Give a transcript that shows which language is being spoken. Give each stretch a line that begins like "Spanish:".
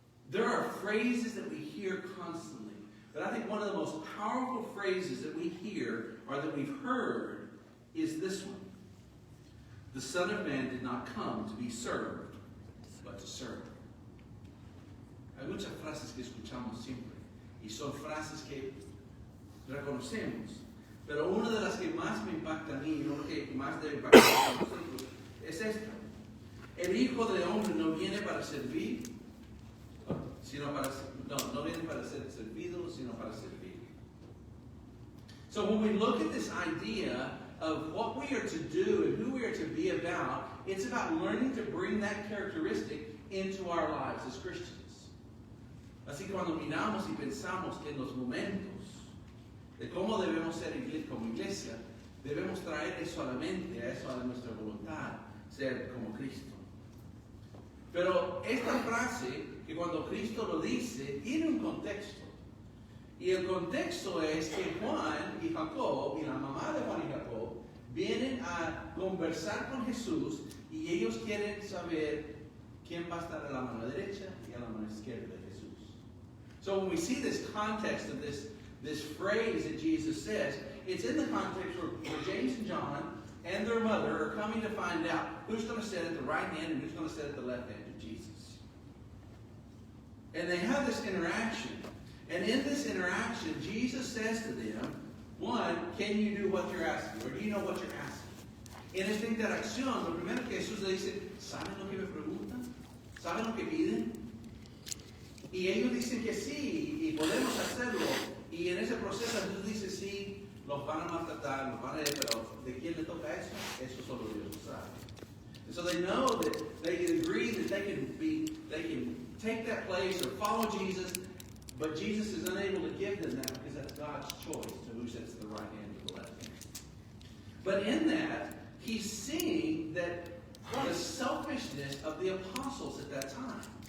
English: There are phrases that we hear constantly. But I think one of the most powerful phrases that we hear, or that we've heard, is this one. The Son of Man did not come to be served, but to serve.
Spanish: Hay muchas frases que escuchamos siempre, y son frases que reconocemos. Pero una de las que más me impacta a mí, y una que más debe impactar a nosotros, es esta. El Hijo del Hombre no viene para servir, sino para no viene para ser servido, sino para servir.
English: So when we look at this idea of what we are to do and who we are to be about, it's about learning to bring that characteristic into our lives as Christians.
Spanish: Así que cuando miramos y pensamos que en los momentos de cómo debemos ser como iglesia, debemos traer eso a la mente, a eso a nuestra voluntad, ser como Cristo. Pero esta frase, que cuando Cristo lo dice, tiene un contexto. Y el contexto es que Juan y Jacob, y la mamá de Juan y Jacob, vienen a conversar con Jesús y ellos quieren saber quién va a estar a la mano derecha y a la mano izquierda de Jesús.
English: So when we see this context of this phrase that Jesus says, it's in the context where James and John and their mother are coming to find out who's going to sit at the right hand and who's going to sit at the left hand of Jesus. And they have this interaction. And in this interaction, Jesus says to them, one, can you do what you're asking? Or do you know what you're asking?
Spanish: En esta interacción, lo primero que Jesús le dice, ¿saben lo que me preguntan? ¿Saben lo que piden? Y ellos dicen que sí, y podemos hacerlo. Y en ese proceso Jesús dice, sí, los van a maltratar, los van a ir, pero ¿de quién le toca eso? Eso solo Dios lo sabe.
English: And so they know that they can agree that they take that place or follow Jesus, but Jesus is unable to give them that because that's God's choice to who sits at the right hand or the left hand. But in that, he's seeing that the selfishness of the apostles at that time.